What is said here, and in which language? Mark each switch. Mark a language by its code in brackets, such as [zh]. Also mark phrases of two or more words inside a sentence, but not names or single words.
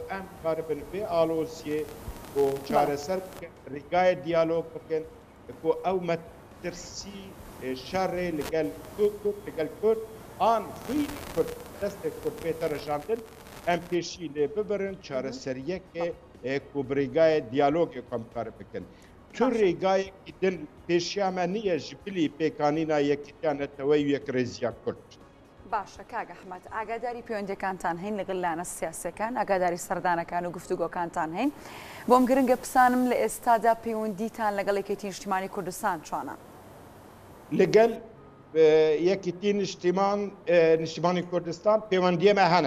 [ku] em karibin vê aloziyê û çareser bikin rîgayê diyalog bikin ku ew metirsî şerê li gel Kurd an xwî Kurd destê Kurd pête rejandin em pêşî lê bibirin çareseriyekê ku bi rîgayê diyalogê em karib bikin تو ڕێگایەکی دن پێشیامە نییە ji bilî pêkanîna yekîtiyaneteweyî yek rêziya Kurd. [ckb] باشە کاک ئەحمەد ئاگاداری پەیوەندەکانتان هەین لەگەڵ لایەنە سیاسەکان ئاگاداری سەردانەکان و گفتوگۆکانتان هەین بۆم گرنگە پسانم لە ئێستادا پەیوەندیتان لەگەڵ یەکێتی نیشتیمانی کوردستان چۆنە؟ [ku] لەگەل یەکێتی نیشتیمانی کوردستان پەیوەندیەمە هەنە.